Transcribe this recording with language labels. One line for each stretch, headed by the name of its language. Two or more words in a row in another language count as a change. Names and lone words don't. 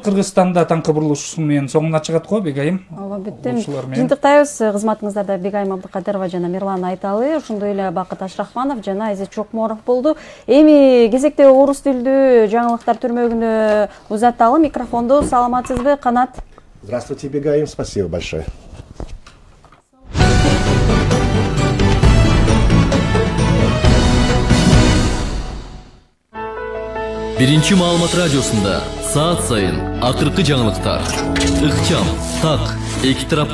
Kyrgyz: Кыргызстанда таңкы бурулушу менен соңуна чыгат го, Бегайым. Ооба, бүттүм. Жыйынтыктайбыз. Кызматыңыздарда Бегайым Абдыкадырова жана Мирлан Айталы, ошондой эле Бакыт Ашрахманов жана Айзет Чокморов болду. Эми кезекте орус тилдүү жаңылыктар түрмөгүнө узатталы микрофонду. Саламатсызбы, Канат?
Russian: Здравствуйте, Бегайым. Спасибо большое.
Kyrgyz: Биринчи маалымат радиосунда саат сайын акыркы жаңылыктар, ыкчам, так, эки тараптуу